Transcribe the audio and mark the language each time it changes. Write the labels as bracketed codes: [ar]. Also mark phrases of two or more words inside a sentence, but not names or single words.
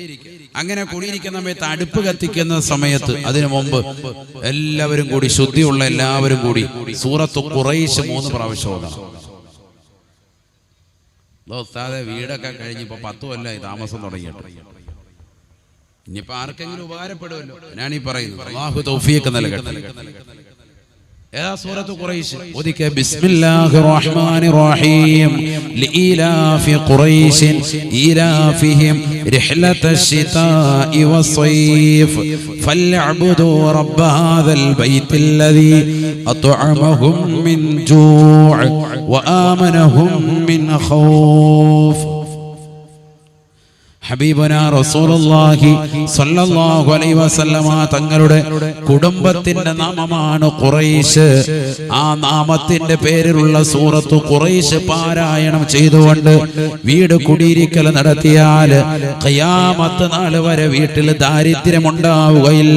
[ml] അങ്ങനെ കുടിയിരിക്കുന്ന സമയത്ത് അടുപ്പ് കത്തിക്കുന്ന സമയത്ത് അതിനു മുമ്പ് എല്ലാവരും കൂടി, ശുദ്ധിയുള്ള എല്ലാവരും കൂടി സൂറത്തു ഖുറൈശ് 3 പ്രാവശ്യം ഓതണം. ഉസ്താദേ വീടൊക്കെ കഴിഞ്ഞിപ്പോ 10 കൊല്ലമായി താമസം തുടങ്ങിയിട്ട്. ഇനിയിപ്പോ ആർക്കെങ്കിലും ഉപകാരപ്പെടുമല്ലോ. ഞാനീ പറയുന്നു. അല്ലാഹു തൗഫീഖ് നൽകട്ടെ. [ar] يا سورة قريش وذيك بسم الله الرحمن الرحيم لإيلاف قريش إيلافهم رحلة الشتاء والصيف فليعبدوا رب هذا البيت الذي أطعمهم من جوع وآمنهم من خوف. حبيبنا رسول الله صلى الله عليه وسلم [ml] തങ്ങളുടെ കുടുംബത്തിന്റെ നാമമാണ് ഖുറൈശ്. ആ നാമത്തിന്റെ പേരിലുള്ള സൂറത്തു ഖുറൈശ് പാരായണം ചെയ്തുകൊണ്ട് വീട് കുടിയിരിക്കൽ നടത്തിയാൽ ഖിയാമത്ത് നാൾ വരെ വീട്ടിൽ ദാരിദ്ര്യം ഉണ്ടാവുകയില്ല.